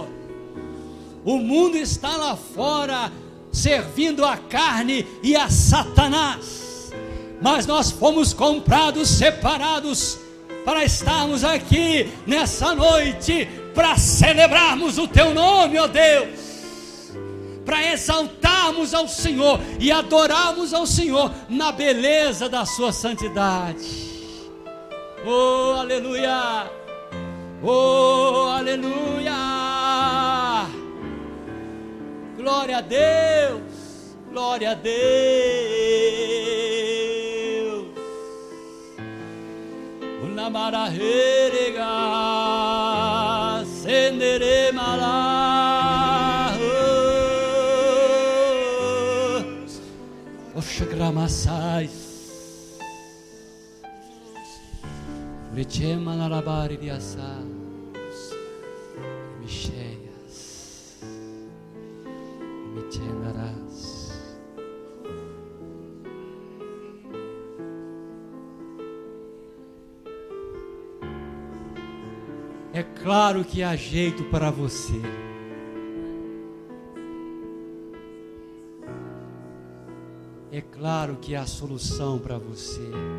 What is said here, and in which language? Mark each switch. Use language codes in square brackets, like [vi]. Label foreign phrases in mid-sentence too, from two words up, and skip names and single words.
[pt] O mundo está lá fora servindo a carne e a Satanás, mas nós fomos comprados, separados, para estarmos aqui nessa noite, para celebrarmos o teu nome, ó Deus, para exaltarmos ao Senhor e adorarmos ao Senhor na beleza da sua santidade. Oh, aleluia, oh, aleluia, glória a Deus, glória a Deus. Namaraherega sendere mala Oshagramasai Richema narabari diasa Micheias Michenarás. É claro que há jeito para você. É claro que há solução para você.